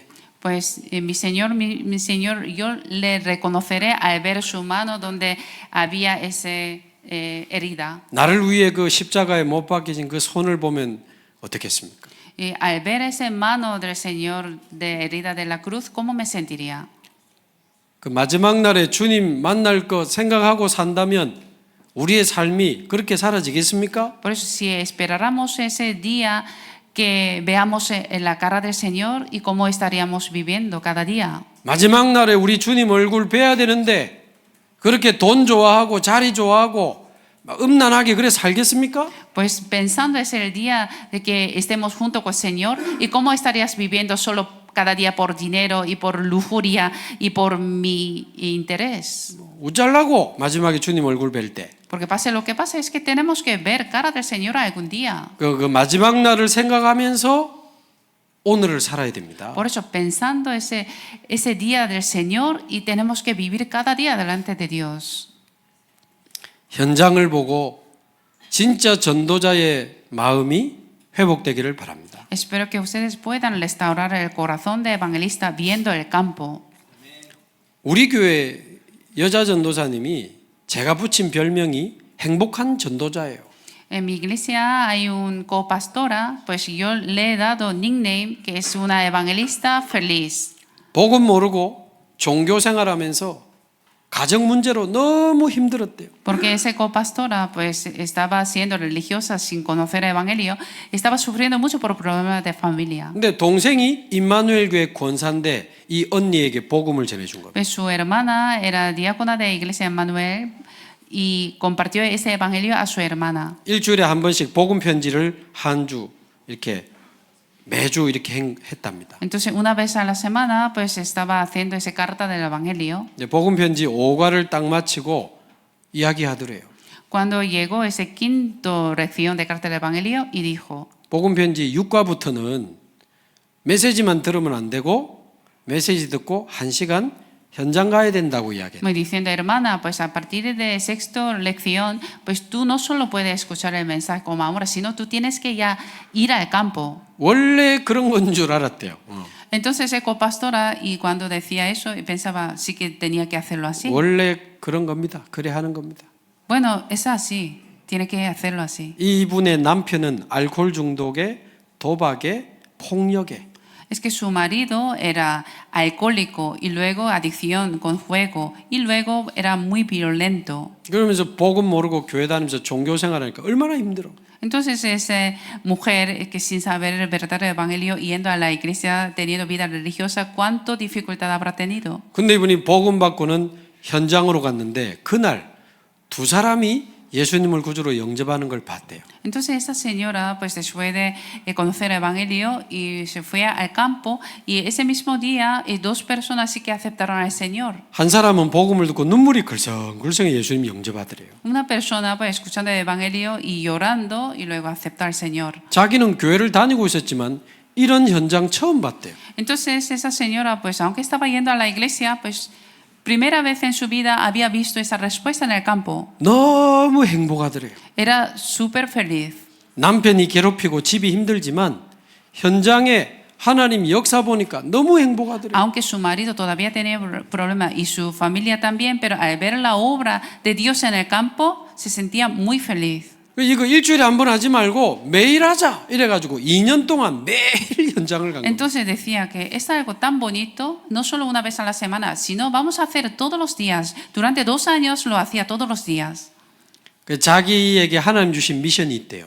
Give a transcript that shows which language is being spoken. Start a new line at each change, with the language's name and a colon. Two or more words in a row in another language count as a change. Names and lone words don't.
Spanish: Pues mi Señor, yo le reconoceré al ver su mano donde había esa herida.
Korean: 나를 위해 그 십자가에 못 박히신 그 손을 보면 어떻겠습니까?
Spanish: Y al ver esa mano del Señor de herida de la cruz, ¿cómo me sentiría?
Korean: 그 마지막 날에 주님 만날 거 생각하고 산다면 우리의 삶이 그렇게 사라지겠습니까?
Spanish: Por eso si esperáramos ese día que veamos en la cara del Señor y cómo estaríamos viviendo cada día.
Korean: 마지막 날에 우리 주님 얼굴 뵈야 되는데 그렇게 돈 좋아하고 자리 좋아하고 음란하게 그래 살겠습니까?
Spanish: Pues pensando es el día de que estemos junto con el Señor, y cómo estarías viviendo solo cada día por dinero y por lujuria y por mi interés.
Korean: 우짤라고 마지막에 주님 얼굴 뵐 때.
Spanish: Porque pase lo que pase, es que tenemos que ver cara del Señor algún día.
Korean: 그 마지막 날을 생각하면서 오늘을 살아야 됩니다.
Spanish: Por eso, pensando ese día del Señor, y tenemos que vivir cada día delante de Dios.
Korean: 현장을 보고 진짜 전도자의 마음이 회복되기를 바랍니다.
Spanish: Espero que ustedes puedan restaurar el corazón de evangelista viendo el campo.
Korean: 우리 교회 여자 전도사님이 제가 붙인 별명이 행복한 전도자예요.
Spanish: En mi iglesia hay un copastora, pues yo le he dado nickname que es una evangelista feliz.
Korean: 복음 모르고 종교 생활하면서 가정 문제로 너무 힘들었대요.
Spanish: Porque esa copastora pues estaba siendo religiosa sin conocer el evangelio, estaba sufriendo mucho por problemas de familia.
Korean: 근데 동생이 임마누엘 교회 권사인데 이 언니에게 복음을 전해준 겁니다.
Spanish: Pues su hermana era diácona de iglesia Emmanuel y compartió ese evangelio a su hermana.
Korean: 일주일에 한 번씩 복음 편지를 한 주 이렇게 매주 이렇게 했답니다.
Spanish: Entonces, una vez a la semana, pues estaba haciendo esa carta del Evangelio.
Korean: 이제 복음 편지 5과를 딱 마치고 이야기하더래요.
Spanish: Cuando llegó ese quinto lección de carta del Evangelio y dijo,
Korean: 복음 편지 6과부터는 메시지만 들으면 안 되고 메시지 듣고 1시간 현장 가야 된다고 이야기해요.
Spanish: me diciendo, hermana, pues a partir de sexto lección, pues tú no solo puedes escuchar el mensaje como ahora, sino tú tienes que ya ir al campo.
Korean: 원래 그런 건 줄 알았대요.
Spanish: Entonces, ecopastora, y cuando decía eso, pensaba, sí que tenía que hacerlo así.
Korean: 원래 그런 겁니다. 그래 하는 겁니다.
Spanish: Bueno, es así, tiene que hacerlo así.
Korean: 이분의 남편은 알코올 중독에 도박에 폭력에
Spanish: Es que su marido era alcohólico y luego adicción con juego y luego era muy violento.
Korean: 그러면서 복음 모르고 교회 다니면서 종교 생활하니까 얼마나 힘들어.
Spanish: Entonces esa mujer que sin saber el verdadero evangelio yendo a la iglesia teniendo vida religiosa, ¿cuánto dificultad habrá tenido?
Korean: 근데 이분이 복음 받고는 현장으로 갔는데 그날 두 사람이 예수님을 구주로 영접하는 걸 봤대요.
Spanish: Entonces esta señora, pues después de conocer el evangelio y se fue al campo y ese mismo día dos personas sí que aceptaron al Señor.
Korean: 한 사람은 복음을 듣고 눈물이 글썽글썽 예수님 영접하더래요.
Spanish: Una persona pues escuchando el evangelio y llorando y luego acepta al Señor.
Korean: 자기는 교회를 다니고 있었지만 이런 현장 처음 봤대요.
Spanish: Entonces esa señora, pues aunque estaba yendo a la iglesia, pues primera vez en su vida había visto esa respuesta en el campo.
Korean: 너무 행복하더래요.
Spanish: Era súper feliz.
Korean: 남편이 괴롭히고 집이 힘들지만 현장에 하나님 역사 보니까 너무 행복하더래요.
Spanish: Aunque su marido todavía tenía problemas y su familia también, pero al ver la obra de Dios en el campo, se sentía muy feliz.
Korean: 이거 일주일에 한 번 하지 말고 매일 하자 이래가지고 2년 동안 매일 현장을 간 거예요.
Spanish: Entonces decía que es algo tan bonito, no solo una vez a la semana, sino vamos a hacer todos los días. Durante 2 años lo hacía todos los días.
Korean: 자기에게 하나님 주신 미션이 있대요.